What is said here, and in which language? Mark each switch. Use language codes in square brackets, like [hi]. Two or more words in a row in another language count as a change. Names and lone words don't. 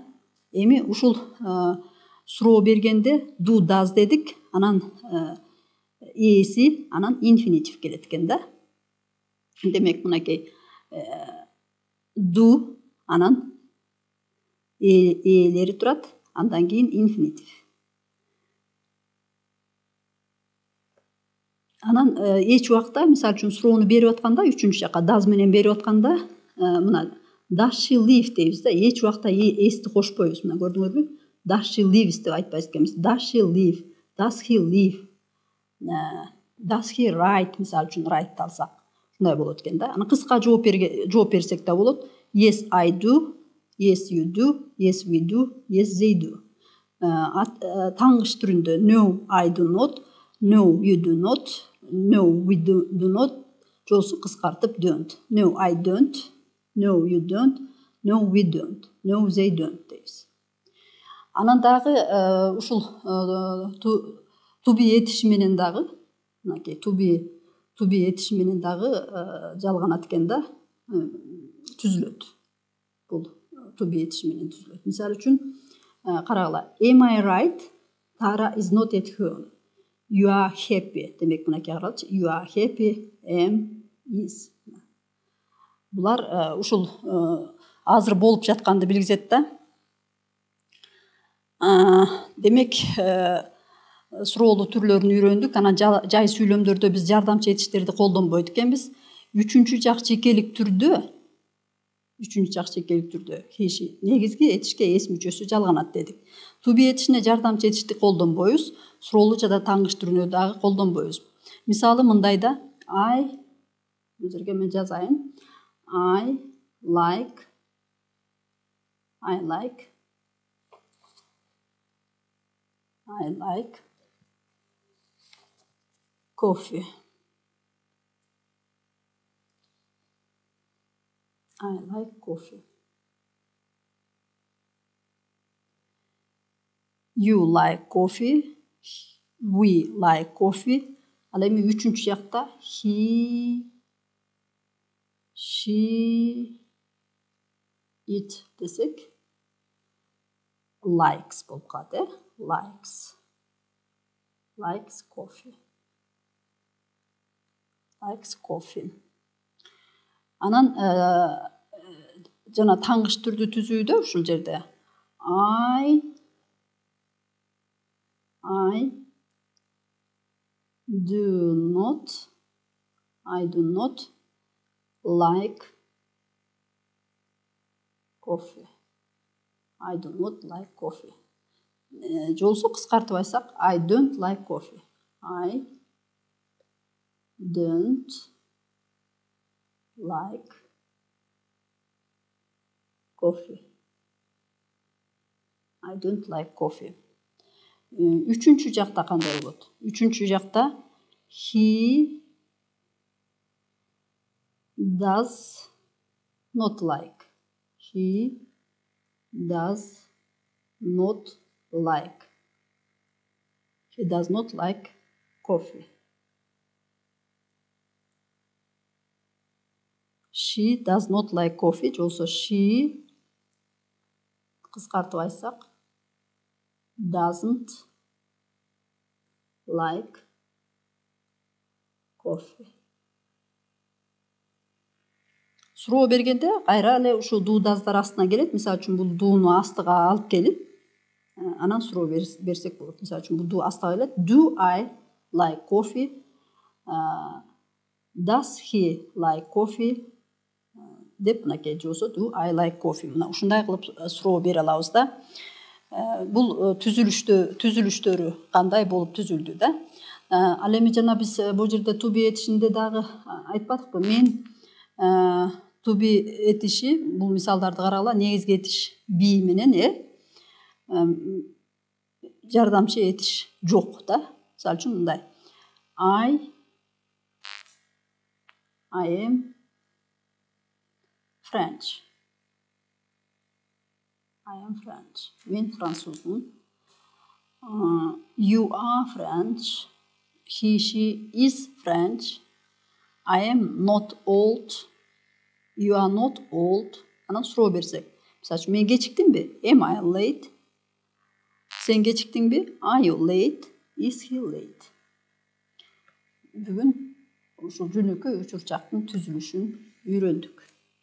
[ky] Эми ушул суроо бергенде [en] do, does [ky] дедик, анан эси, анан infinitive келет экен да. Демек, мынакей do, анан элери турат, андан кийин infinitive. Анан эч убакта, мисалы үчүн суроону берип атканда, үчүнчү жакка does менен берип атканда, мына [en] does she live [ky] дейбиз да, эч убакта esти кошпойбуз. Мына көрдүңөрбү? [en] Does she lives [ky] деп айтпайбыз экенбиз. [en] Does she live? Does he live? Does he write? [ky] Мисалы үчүн write алсак, шундай болот экен да. Анан кыска жооп берсек да болот. [en] Yes, I do. Yes, you do. Yes, we do. Yes, they do. [ky] Таңгыч түрүндө [en] no, I do not. No, you do not. No, we do not. [ky] Жолсу кыскартып [en] don't. No, I don't. No, you don't. No, we don't. No, they don't дейбиz. [ky] Анан дагы ушул [en] to be [ky] этиши менен дагы, мынакей [en] to be [ky] этиши менен дагы жалганат экен да, түзүлөт. Бул [en] to be [ky] этиши менен түзүлөт. Мисалы үчүн карагыла. [en] Am I right? Tara is not at home. You are happy. [ky] Демек мынакей каралычы. [en] You are happy. Am is. [ky] Булар ушул азыр болуп жатканды билгизет да. Демек суроолуу түрлөрүн үйрөндүк. Анан жай сүйлөмдөрдө биз жардамчы этиштерди колдонбойт экенбиз. Үчүнчү жак жекелик түрдө he негизги этишке эс мүчөсү жалганат дедик. [en] To be [ky] этишине жардамчы этишти колдонбойбуз. Суроолуу жада таңгыч түрүнө дагы колдонбойбуз. Мисалы мындай да. Бул жерге мен жазайын. [en] I like coffee. I like coffee. You like coffee. We like coffee. [ky] Ал эми үчүнчү жакта [en] he, she, it [ky] десек likes болуп калат, [en] likes coffee. [ky] Анан жана таңгыч түрдү түзүүдө ушул жерде [en] I do not like coffee. I do not like coffee. [ky] Жолсу кыскартып айтсак [en] I don't like coffee. I don't like coffee. I don't like coffee. [ky] Үчүнчү жакта кандай болот? Үчүнчү жакта [en] he does not like. He does not like coffee. She does not like coffee. [ky] Жолсо she кыскартып айтсак [en] doesn't like coffee. [ky] Суроо бергенде кайра эле ушул [en] do does'дар [ky] астына келет. Мисалы үчүн бул do'ну астыга алып келип, анан суроо берсек болот. Мисалы үчүн бул do астыга келет. [en] Do I like coffee? Does he like coffee? [ky] Деп мынакей жолсо [en] do I like coffee. [ky] Мына ушундай кылып суроо бере алабыз да. Бул түзүлүштөрү кандай болуп түзүлдү да. Ал эми жана биз бул жерде [en] to be [ky] этишинде дагы айтпадыкпы? Мен [en] to be [ky] этиши бул мисалдарды карагыла, негизги этиш be менен жардамчы этиш жок да. Мисалы үчүн мындай. [en] I am French. [ky] Мен французмун. [en] You are French. He, she is French. I am not old. You are not old. [ky] Анан суроо берсек. Мисалы үчүн мен кечиктимби? [en] Am I late? [ky] Сен кечиктиңби? [en] Are you late? Is he late? [ky] Бүгүн ушул жөнөкөй учурчактын түзүлүшүн үйрөндүк.